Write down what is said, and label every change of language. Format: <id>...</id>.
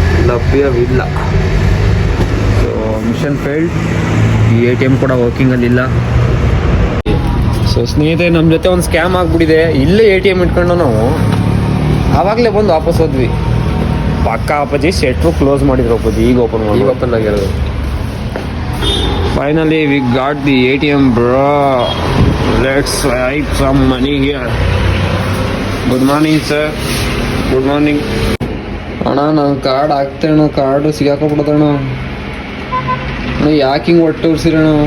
<kn>ಲಭ್ಯವಿಲ್ಲ. So mission failed. ಈ ATM ಕೂಡ ವರ್ಕಿಂಗಲ್ಲಿಲ್ಲ. ಸೊ ಸ್ನೇಹಿತರೆ, ನಮ್ಮ ಜೊತೆ ಒಂದು ಸ್ಕ್ಯಾಮ್ ಆಗಿಬಿಟ್ಟಿದೆ. ಇಲ್ಲೇ ATM ಇಟ್ಕೊಂಡು ನಾವು ಆವಾಗಲೇ ಬಂದು ವಾಪಸ್ ಹೋದ್ವಿ. ಪಕ್ಕ ಅಪ್ಪಾಜಿ ಶೆಟ್ರು ಕ್ಲೋಸ್ ಮಾಡಿದ್ರು ಅಪ್ಪಾಜಿ, ಈಗ ಓಪನ್ ಆಗಿರೋದು.</kn> <en>Finally we got the ATM, bro. Let's swipe some money here. Good morning sir. Good morning.</en> <kn>ಅಣ್ಣ ನಾನು ಕಾರ್ಡ್ ಹಾಕ್ತೇಣ, ಕಾರ್ಡು ಸಿಗಾಕೊಂಡ್ಬಿಡ್ತಣ್ಣ. ಯಾಕೆ ಹಿಂಗೆ ಒಟ್ಟು ಉರ್ಸಿರಣ?</kn>